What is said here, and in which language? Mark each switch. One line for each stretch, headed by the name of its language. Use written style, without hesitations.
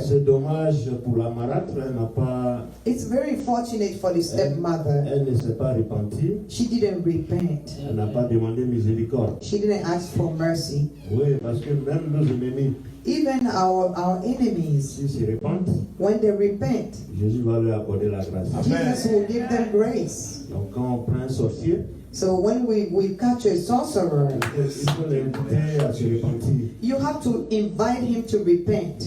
French: C'est dommage pour la marâtre, elle n'a pas,
English: It's very fortunate for the stepmother.
French: elle ne s'est pas repentie,
English: She didn't repent.
French: elle n'a pas demandé miséricorde.
English: She didn't ask for mercy.
French: Oui, parce que même nos ennemis,
English: Even our enemies,
French: s'ils se repentent,
English: when they repent,
French: Jésus va leur accorder la grâce.
English: Jesus will give them grace.
French: Donc quand on prend un sorcier,
English: So when we catch a sorcerer,
French: il faut l'inviter à se repentir.
English: you have to invite him to repent.